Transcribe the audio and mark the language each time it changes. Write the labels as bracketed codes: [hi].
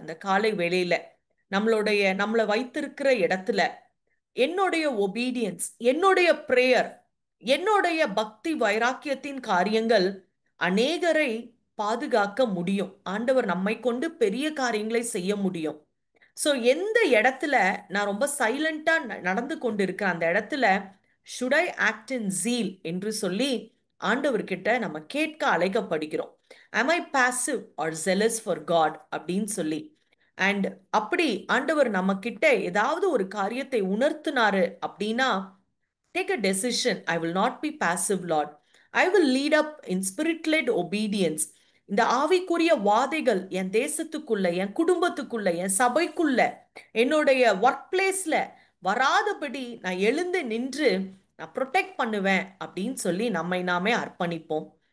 [ta] இந்த காலை வேளையில நம்மளை வைத்திருக்கிற இடத்துல என்னுடைய ஒபீடியன்ஸ், என்னுடைய பிரேயர், என்னுடைய பக்தி வைராக்கியத்தின் காரியங்கள் அநேகரை பாதுகாக்க முடியும். ஆண்டவர் நம்மை கொண்டு பெரிய காரியங்களை செய்ய முடியும். ஸோ எந்த இடத்துல நான் ரொம்ப சைலண்டா நடந்து கொண்டு இருக்கிற அந்த இடத்துல [en] should I act in zeal [ta] என்று சொல்லி ஆண்டவர்கிட்ட நம்ம கேட்க அழைக்கப்படுகிறோம். [en] am I passive or zealous for God [ta] அப்படின்னு சொல்லி. அண்ட் அப்படி ஆண்டவர் நம்ம கிட்ட ஏதாவது ஒரு காரியத்தை உணர்த்தினாரு அப்படின்னா, [en] Take a decision. I will not be passive lord. I will lead up in spirit led obedience. [ta] இந்த ஆவிக்குரிய வாதைகள் என் தேசத்துக்குள்ள, என் குடும்பத்துக்குள்ள, என் சபைக்குள்ள, என்னுடைய ஒர்க் பிளேஸ்ல வராதபடி நான் எழுந்து நின்று நான் ப்ரொடெக்ட் பண்ணுவேன் அப்படின்னு சொல்லி நம்மை நாமே அர்ப்பணிப்போம்.